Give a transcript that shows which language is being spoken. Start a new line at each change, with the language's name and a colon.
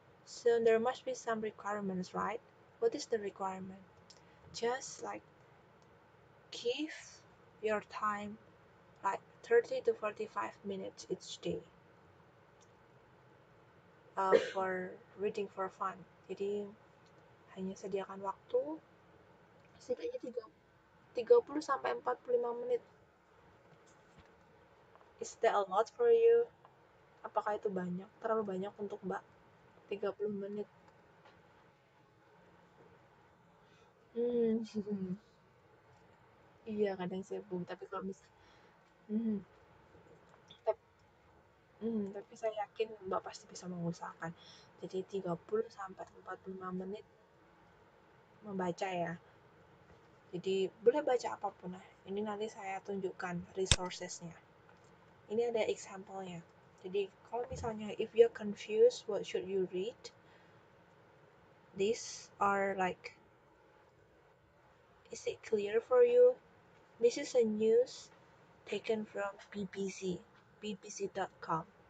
English: So there must be some requirements, right? What is the requirement? Just like give your time like 30 to 45 minutes each day for reading for fun.
Indonesian: Jadi hanya sediakan waktu setidaknya 30 sampai 45 menit.
English: Is that a lot for you?
Indonesian: Apakah itu banyak? Terlalu banyak untuk Mbak? 30 menit. Hmm. Iya, kadang sibuk. Tapi kalau hmm, tapi, tapi saya yakin Mbak pasti bisa mengusahakan. Jadi 30 sampai 45 menit membaca ya. Jadi boleh baca apapun lah. Ini nanti saya tunjukkan resourcesnya. Ini ada example-nya. Jadi kalau misalnya
English: if you're confused what should you read, these are like, is it clear for you? This is a news taken from BBC, bbc.com.